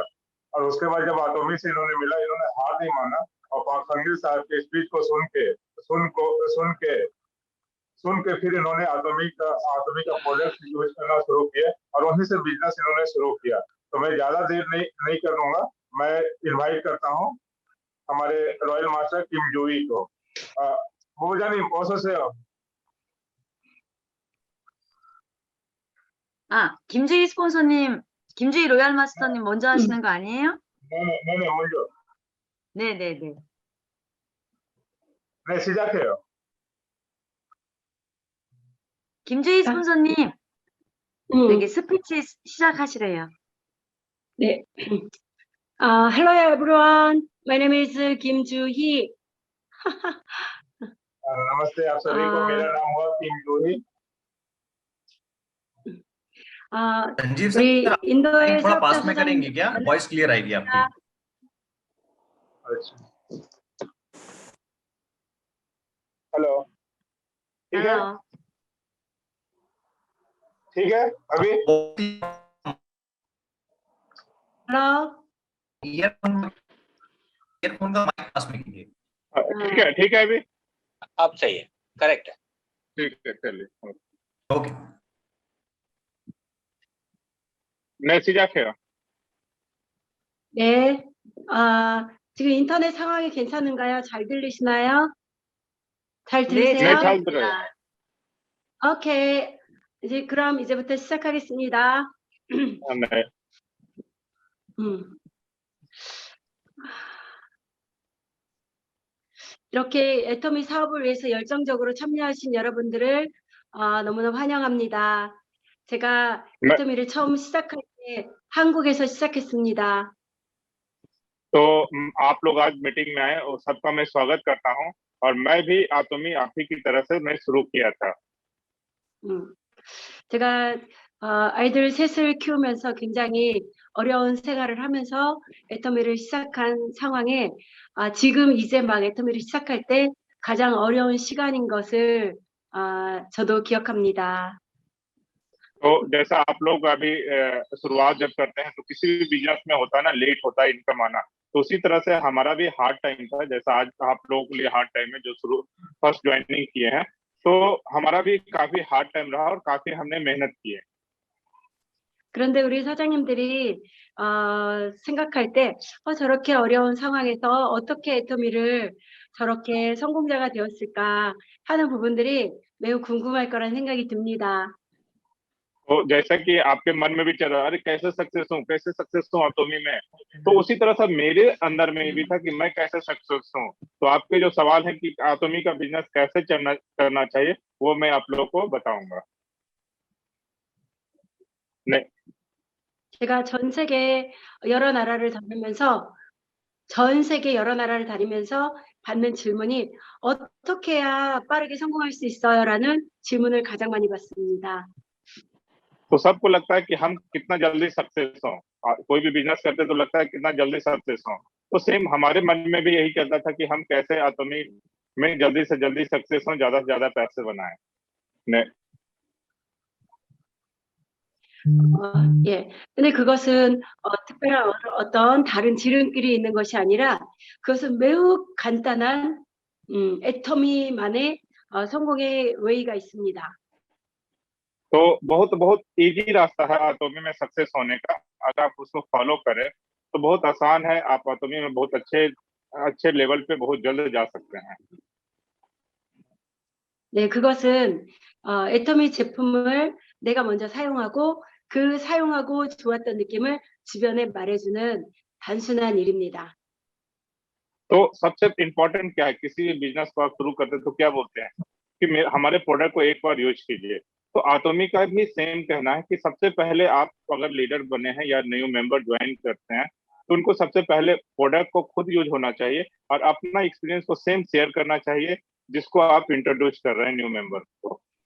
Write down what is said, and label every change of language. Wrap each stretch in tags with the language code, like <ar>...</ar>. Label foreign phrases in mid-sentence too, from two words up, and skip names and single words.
<hi>और उसके बाद जब एटॉमी से इन्होंने मिला, इन्होंने हार नहीं माना और पाखंडी साहब के स्पीच को सुन के फिर इन्होंने एटॉमी का</hi> <en>product use</en> <hi>करना शुरू किया और वहीं से बिजनेस इन्होंने शुरू किया। तो मैं ज्यादा देर नहीं करूंगा, मैं इनवाइट करता हूं हमारे</hi> <en>royal master</en> <hi>किम जुई को।</hi> <ko>모부장님 어서 오세요. 김주희 스폰서님, 김주희 로얄 마스터님 먼저 하시는 거 아니에요? 네네, 먼저. 네네네. 네, 시작해요. 김주희 스폰서님, 되게 스피치 시작하시래요. 네.</ko> <en>Hello everyone. My name is Kim Joo-hee.</en> <hi>नमस्ते आप सभी को, मेरा नाम हुआ किम जूही। संजीव सर, थोड़ा पास में करेंगे क्या?</hi> <en>voice clear</en> <hi>आएगी आपकी। अच्छा, हेलो, ठीक है अभी? हेलो, ईयरफोन का माइक पास में कीजिए। ठीक है अभी? अब सही है, करेक्ट है। ठीक है, चलिए। ओके,</hi> <ko>네, 시작해요. 네. 지금 인터넷 상황이 괜찮은가요? 잘 들리시나요? 잘 네, 들리세요? 네, 잘 들어요. 오케이. 그럼 이제부터 시작하겠습니다. 네. 음. 이렇게 애터미 사업을 위해서 열정적으로 참여하신 여러분들을 너무너무 환영합니다. 제가 네. 애터미를 처음 시작할 때 한국에서 시작했습니다.</ko> <hi>तो आप लोग आज मीटिंग में आए और सबका मैं स्वागत करता हूं और मैं भी आतोमी आप ही की तरह से मैं शुरू किया था।</hi> <ko>제가 아이들 셋을 키우면서 굉장히 어려운 생활을 하면서 애터미를 시작한 상황에 지금 이제 막 애터미를 시작할 때 가장 어려운 시간인 것을 저도 기억합니다.</ko> <hi>तो जैसा आप लोग अभी शुरुआत जब करते हैं तो किसी भी बिजनेस में होता है ना, लेट होता है इनकम आना, तो उसी तरह से हमारा भी</hi> <en>hard time</en> <hi>था। जैसा आज आप लोगों के लिए</hi> <en>hard time</en> <hi>है जो शुरू</hi> <en>first joining</en> <hi>किए हैं, तो हमारा भी काफी</hi> <en>hard time</en> <hi>रहा और काफी हमने मेहनत की है।</hi> <ko>그런데 우리 사장님들이 생각할 때 저렇게 어려운 상황에서 어떻게 애터미를 저렇게 성공자가 되었을까 하는 부분들이 매우 궁금할 거라는 생각이 듭니다.</ko> <hi>तो जैसा कि आपके मन में भी चल रहा है, अरे कैसे सक्सेस हूँ आतोमी में, तो उसी तरह से मेरे अंदर में भी था कि मैं कैसे सक्सेस हूँ। तो आपके जो सवाल है कि आतोमी का बिजनेस कैसे करना चाहिए, वो मैं आप लोगों को बताऊंगा।</hi> <ko>네. 제가 전 세계 여러 나라를 다니면서 받는 질문이 어떻게 해야 빠르게 성공할 수 있어요? 라는 질문을 가장 많이 받습니다.</ko> <hi>तो सबको लगता है कि हम कितना जल्दी सक्सेस हों, कोई भी बिजनेस करते तो लगता है कितना जल्दी सक्सेस हों। तो सेम हमारे मन में भी यही चलता था कि हम कैसे आतोमी में जल्दी से जल्दी सक्सेस हों, ज्यादा से ज्यादा पैसे बनाएं।</hi> <ko>네. 예. 근데 그것은 특별한 어떤 다른 지름길이 있는 것이 아니라 그것은 매우 간단한 애터미만의 성공의 웨이가 있습니다.</ko> <hi>तो बहुत बहुत इजी रास्ता है आतोमी में सक्सेस होने का। अगर आप उसको फॉलो करें तो बहुत आसान है, आप आतोमी में बहुत अच्छे लेवल पे बहुत जल्द जा सकते हैं।</hi> <ko>네, 그것은 애터미 제품을 내가 먼저 사용하고 그 사용하고 좋았던 느낌을 주변에 말해주는 단순한 일입니다.</ko> <hi>तो सबसे इम्पोर्टेंट क्या है, किसी भी बिजनेस को आप शुरू करते हैं तो क्या बोलते हैं कि हमारे प्रोडक्ट को एक बार यूज कीजिए। तो आतोमी का भी सेम कहना है कि सबसे पहले आप अगर लीडर बने हैं या</hi> <en>new member</en> <hi>ज्वाइन करते हैं तो उनको सबसे पहले प्रोडक्ट को खुद यूज होना चाहिए और अपना एक्सपीरियंस को</hi> <en>same share</en> <hi>करना चाहिए जिसको आप इंट्रोड्यूस कर रहे हैं</hi> <en>new member</en> <hi>को।</hi>